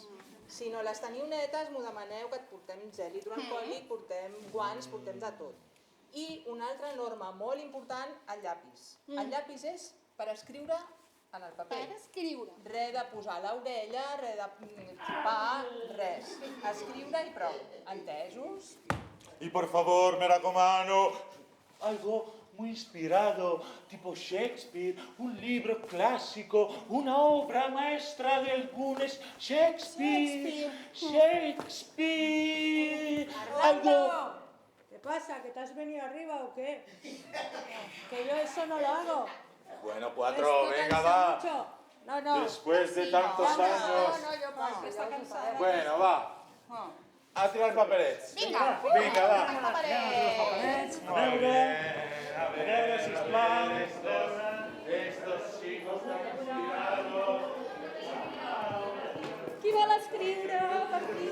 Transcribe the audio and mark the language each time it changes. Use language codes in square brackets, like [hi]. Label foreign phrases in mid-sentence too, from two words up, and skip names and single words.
[ca] Si no les teniu netes, m'ho demaneu que et portem gel hidroalcohòlic, portem guants, portem de tot. I una altra norma molt important, el llapis. El llapis és per escriure en el paper. Per escriure. Res de posar a l'orella, res de xupar, res. Escriure i prou. Entesos? [es] Y por favor, me recomano algo muy inspirado, tipo Shakespeare, un libro clásico, una obra maestra de algunos Shakespeare. Algo... ¿Qué pasa? ¿Que te has venido arriba o qué? Que yo eso no lo hago. Bueno, Esto 4, venga, cansa va. mucho. No, no. Después de tantos años. [ca] jo passo. Està cansada. Bueno, va. A tirar paperets. Vinga. Vinga, va. Paperets. [es] Muy bien. A ver, sisplau. Estos chicos que han inspirado. [ca] Qui vol escriure per aquí?